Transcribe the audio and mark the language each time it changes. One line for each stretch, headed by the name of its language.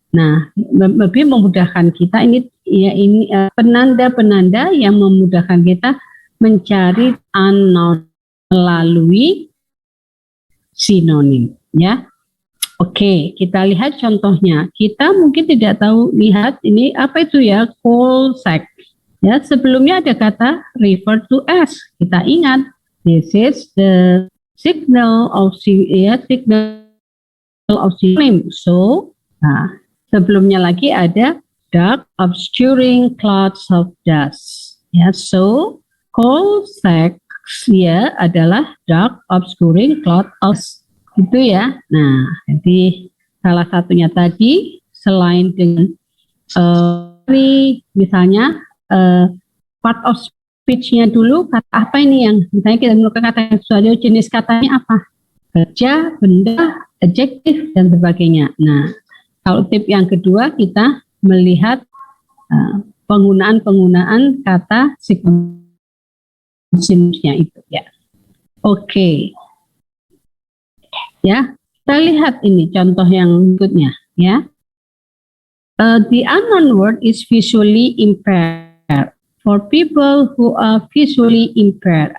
Indonesian: Nah, lebih memudahkan kita ini ya, ini penanda-penanda yang memudahkan kita mencari unknown melalui sinonim ya. Oke, kita lihat contohnya. Kita mungkin tidak tahu, lihat ini apa itu ya, call sex Ya, sebelumnya ada kata
English: refer to as.
Indonesian: Kita ingat,
English: this is the signal of synonym. So,
Indonesian: nah, sebelumnya lagi ada
English: dark obscuring clouds of dust. Ya, so coal sacks ya adalah dark obscuring cloud of dust. Itu ya.
Indonesian: Nah, jadi salah satunya tadi selain dengan misalnya part of speech-nya dulu, kata apa ini yang misalnya kita menggunakan kata yang sesuatu, jenis katanya apa? Kerja, benda, adjektif, dan sebagainya. Nah, kalau tip yang kedua kita melihat penggunaan kata sinusnya itu ya. Oke. Ya, kita lihat ini contoh yang berikutnya ya.
English: The unknown word is visually impaired. For people who are visually impaired.